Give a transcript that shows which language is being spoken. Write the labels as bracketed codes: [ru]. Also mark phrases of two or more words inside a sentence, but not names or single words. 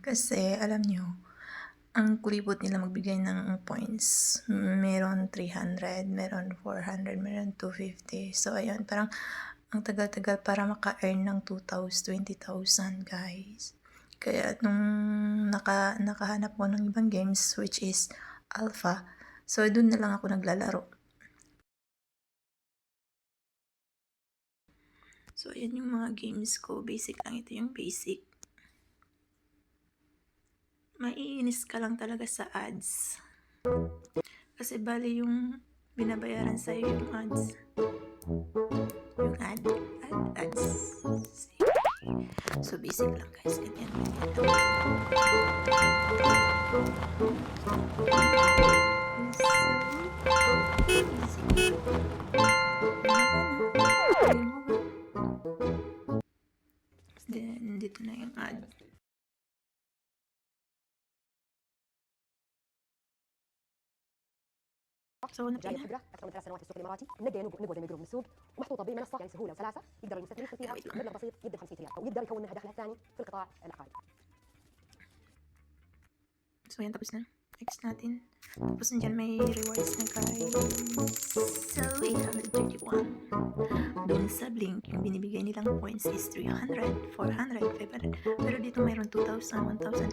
[tl] Kasi, alam nyo, ang kulibot nila magbigay ng points. Meron 300, meron 400, meron 250. So, ayun, parang ang tagal-tagal para maka-earn ng 20,000 guys. Kaya, nung nakahanap ko ng ibang games, [en] which is [tl] Alpha, so, dun na lang ako naglalaro. So, ayan yung mga games ko. Basic lang. Ito yung basic. Maiinis ka lang talaga sa ads. Kasi bali yung binabayaran sa'yo yung ads. Yung ads. So, basic lang guys. Ganyan lang. Then, dito na yung ad. [ar] جاي الخبره اكثر من 3 سنوات في السوق الاماراتي منقي نقوى زي ما يقولون من السوق ومحطوطه بمنصه يعني سهوله وسلاسه يقدر المستثمر يدخل فيها مبلغ بسيط يبدا 500 ريال او يقدر يكون منها دخله ثاني في القطاع العقاري. [tl] So yan, tapos na. Next natin. Tapos nandyan may rewards na guys. So, 831. Doon sa Blink, yung binibigay nilang points is 300, 400, 500. Pero dito mayroon 2,000, 1,000.